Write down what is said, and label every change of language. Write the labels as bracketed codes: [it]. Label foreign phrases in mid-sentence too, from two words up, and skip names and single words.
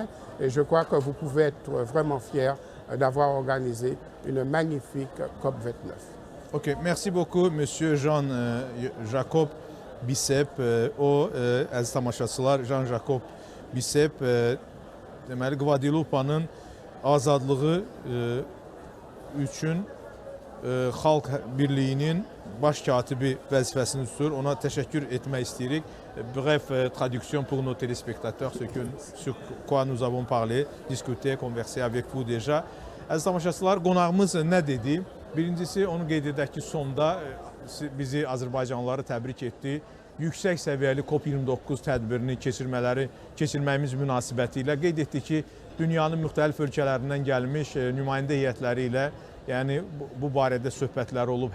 [fr] Et je crois que vous pouvez être vraiment fiers d'avoir organisé une magnifique COP 29. Ok, merci beaucoup, Monsieur Jean-Jacob Bicep, Jean-Jacob Bicep, [az] deməli Qvadelupanın azadlığı üçün Xalq Birliyinin baş katibi vəzifəsini tutur. Ona təşəkkür etmək istəyirik. [fr] Bref traduction pour nos téléspectateurs, sur quoi nous avons parlé, discuté, conversé avec vous déjà. [az] Əziz tamaşaçılar, qonağımız nə dedi? Birincisi, onu qeyd edək ki, sonda bizi Azərbaycanlıları təbrik etdi. Yüksək səviyyəli COP29 tədbirini keçirməyimiz münasibəti ilə qeyd etdi ki, dünyanın müxtəlif ölkələrindən gəlmiş nümayəndə heyətləri ilə yəni bu barədə söhbətlər olub.